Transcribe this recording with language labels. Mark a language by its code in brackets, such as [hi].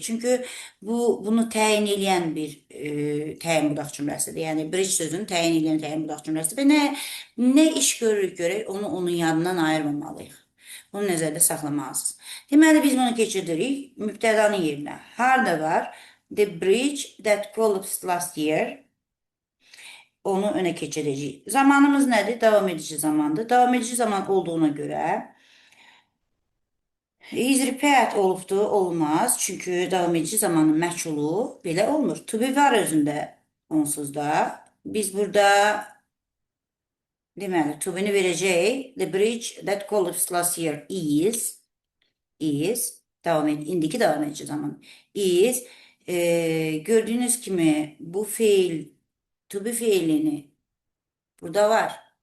[az] Çünki bunu təyin edən bir təyin budaq cümləsidir. Yəni bridge sözünü təyin edən təyin budaq cümləsidir. Və nə iş görürük görək, onu onun yadından ayırmamalıyıq. Bunu nəzərdə saxlamalısınız. Deməli, biz bunu keçirdirik mübtədanın yerinə. Harda var? [en] The bridge that collapsed last year. [az] Onu önə keçirəcəyik. Zamanımız nədir? Davam edici zamandır. Davam edici zaman olduğuna görə is repeat olubdur, olmaz. Çünki davam edici zamanın məchulu belə olmur. To be var özündə onsuz da. Biz burada deməli, to be-ni verəcəyik. [en] The bridge that collapsed last year is [az] indiki davam edici zaman is gördüyünüz kimi bu feil to be feilini burada var.